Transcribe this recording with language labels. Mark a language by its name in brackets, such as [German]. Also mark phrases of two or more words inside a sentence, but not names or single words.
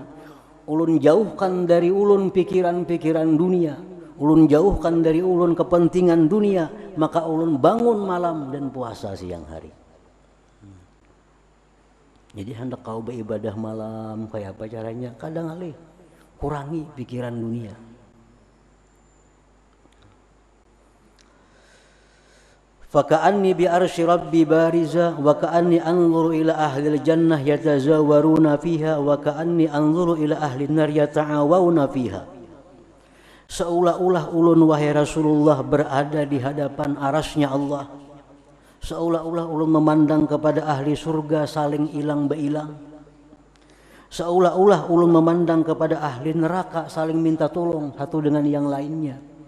[Banjar] Ulun jauhkan dari ulun pikiran-pikiran dunia, ulun jauhkan dari ulun kepentingan dunia, maka ulun bangun malam dan puasa siang hari. Jadi hendak kau beribadah malam kayak apa caranya? Kadang kali kurangi pikiran dunia. [Arabic] فكأني ب عرش ربي بارزا و كأني أنظر إلى أهل الجنة يتزاورون فيها و كأني أنظر إلى أهل النار يتعاوون فيها. [Banjar] Seolah-olah ulun wahai Rasulullah berada di hadapan arasnya Allah. Seolah-olah ulun memandang kepada ahli surga saling ilang beilang. Seolah-olah ulun memandang kepada ahli neraka saling minta tolong satu dengan yang lainnya.